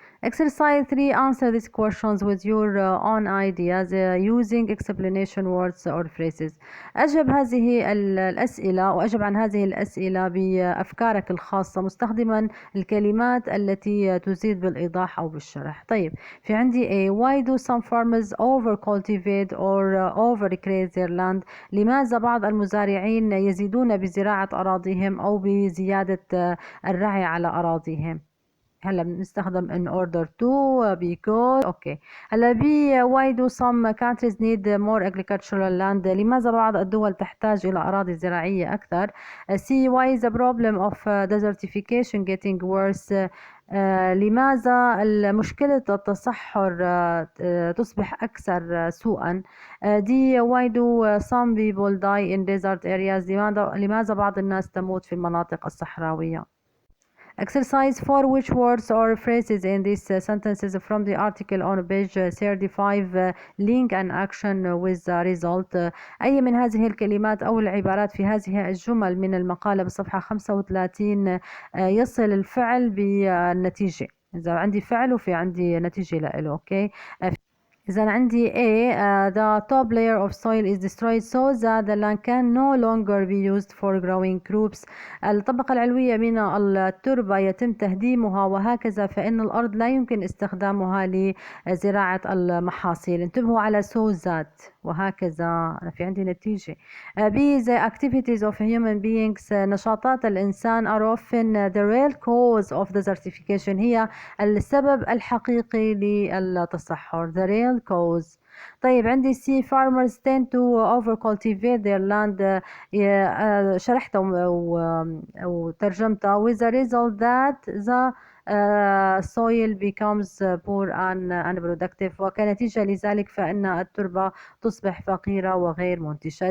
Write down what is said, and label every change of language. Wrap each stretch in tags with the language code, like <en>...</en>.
<en>Exercise 3. Answer these questions with your own ideas using explanation words or phrases.</en> <ar>أجب هذه الأسئلة وأجب عن هذه الأسئلة بأفكارك الخاصة مستخدما الكلمات التي تزيد بالإيضاح أو بالشرح. طيب في عندي A.</ar> <en>Why do some farmers over cultivate or over recreate their land؟</en> <ar>لماذا بعض المزارعين يزيدون بزراعة أراضيهم أو بزيادة الرعي على أراضيهم؟ هلا بنستخدم</ar> <en>in order to because okay.</en> <ar>هلا B.</ar> <en>why do some countries need more agricultural land؟</en> <ar>لماذا بعض الدول تحتاج إلى أراضي زراعية أكثر؟</ar> <en>C. why is the problem of desertification getting worse؟</en> <ar>لماذا مشكلة التصحر تصبح أكثر سوءا؟</ar> <en>D. why do some people die in desert areas؟</en> <ar>لماذا بعض الناس تموت في المناطق الصحراوية؟</ar> <en>Exercise 4. Which words or phrases in these sentences from the article on page 35 link an action with the result؟</en> <ar>أي من هذه الكلمات أو العبارات في هذه الجمل من المقالة بصفحة 35 يصل الفعل بالنتيجة؟ إذا عندي فعل وفي عندي نتيجة له. أوكي. إذا عندي A.</ar> <en>the top layer of soil is destroyed so that the land can no longer be used for growing crops.</en> <ar>الطبقة العلوية من التربة يتم تهديمها وهكذا فإن الأرض لا يمكن استخدامها لزراعة المحاصيل. انتبهوا على so that وهكذا. أنا في عندي نتيجة. B.</ar> <en>the activities of human beings</en> <ar>نشاطات الإنسان</ar> <en>are often the real cause of desertification</en> <ar>هي السبب الحقيقي للتصحر</ar> <en>the real cause.</en> <ar>طيب عندي C.</ar> <en>farmers tend to over cultivate their land</en> <ar>شرحتها وترجمتها</ar> <en>with the result that the soil becomes poor and unproductive</en> <ar>وكنتيجة لذلك فإن التربة تصبح فقيرة وغير منتجة.</ar>